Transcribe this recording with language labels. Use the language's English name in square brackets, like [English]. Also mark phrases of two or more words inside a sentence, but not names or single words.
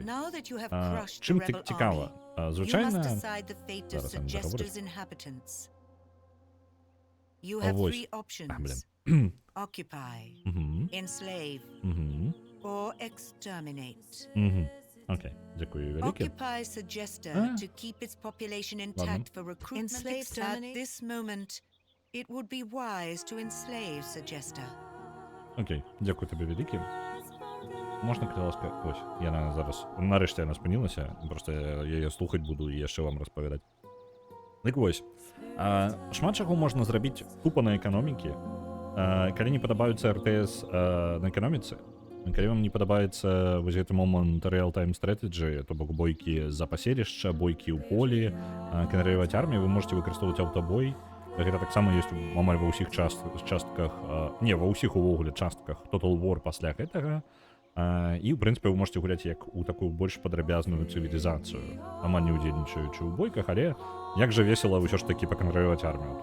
[Belarusian] Чым цікава? Звычайна... Зараз я не заговорюсь. Вось. Окей, дзякую вялікі. [English] Occupy Segesta to keep its population intact for recruitment. At this moment, it would be wise to enslave Segesta. [Belarusian] Окей, дзякую табе вялікі. Можна, калі ласка, ось, яна зараз, нарэшце яна спынілася, проста я яе слухаць буду і яшчэ вам распавядаць. Дык вось, шмат чаго можна зрабіць тупа на эканомікі, калі не падабаюцца РТС на эканоміцы. Калі вам не падабаецца вось гэты момант [English] real-time strategy, [Belarusian] то бок бойкі за паселішча, бойкі ў полі, генерировать армію, вы можете выкарыстоўваць аўтабой. Гэта таксама ёсць амаль ва ўсіх частках, не, ва ўсіх увогуле частках Total War пасля гэтага. І, ў прынцыпе, вы можете гуляць як у такую больш падрабязную цывілізацыю, амаль не ўдзельнічаючы ў бойках, але як жа весела ўсё ж такі пакантраляваць армію.